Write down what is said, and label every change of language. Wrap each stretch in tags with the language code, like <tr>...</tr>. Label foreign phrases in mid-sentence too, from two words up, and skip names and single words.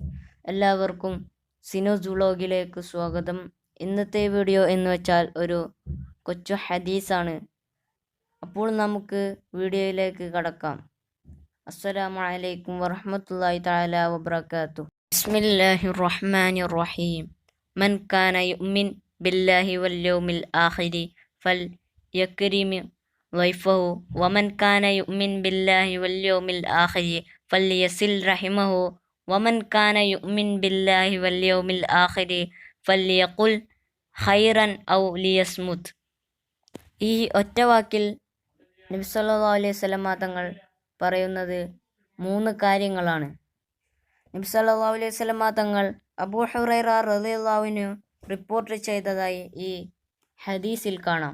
<ml>എല്ലാവർക്കും സിനോസ് വ്ളോഗിലേക്ക് സ്വാഗതം. ഇന്നത്തെ വീഡിയോ എന്ന് വെച്ചാൽ ഒരു കൊച്ചു ഹദീസാണ്. അപ്പോൾ നമുക്ക് വീഡിയോയിലേക്ക് കടക്കാം.</ml> <ar>السلام عليكم ورحمة الله تعالى وبركاته. بسم الله الرحمن الرحيم. من كان يؤمن بالله واليوم الآخر فليكرم ضيفه ومن كان يؤمن بالله واليوم الآخر فليصل رحمه ومن كان يؤمن بالله واليوم الآخر فليقل خيرا أو ليصمت.</ar> <ml>ഈ ഒറ്റ വാക്കിൽ നബി</ml> <ar>صلى الله عليه وسلم</ar> <ml>തങ്ങൾ പറയുന്നത് 3 കാര്യങ്ങളാണ്. നബി</ml> <ar>صلى الله عليه وسلم</ar> <ml>തങ്ങൾ അബൂ ഹുറൈറ</ml> <ar>رضي الله عنه</ar> <ml>റിപ്പോർട്ട് ചെയ്തതായി ഈ ഹദീസിൽ കാണാം.</ml>